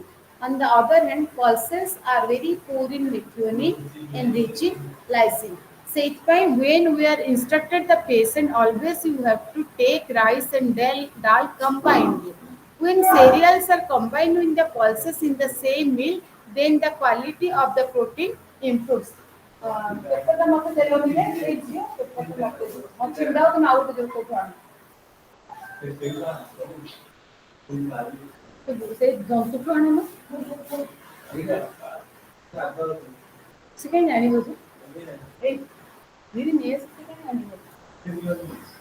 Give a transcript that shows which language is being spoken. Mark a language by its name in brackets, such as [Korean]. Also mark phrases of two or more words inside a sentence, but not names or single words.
[English] On the other hand, pulses are very poor in methionine and rich in lysine. ସେଥିପାଇଁ when we are instructed the patient, always you have to take rice and dal combinedly. When cereals are combined with the pulses in the same meal, then the quality of the protein improves. [Odia] ପେପରଟା ମୋତେ ଦେଲ ଟିକେ ଏଇ ଝିଅ ପେପରଟା ମୋତେ ଦିଅ ମୋ ଛିଣ୍ଡା ତମେ ଆଉ ଗୋଟେ କୋଉଠୁ ଆଣ ସେଇ ଜନ୍ତୁଠୁ ଆଣୁନ ସେ କାହିଁ ଜାଣିବ ଯେ ଏଇ ଦିଦି ନେଇ ଆସି ସେ କାହିଁ ଜାଣିବ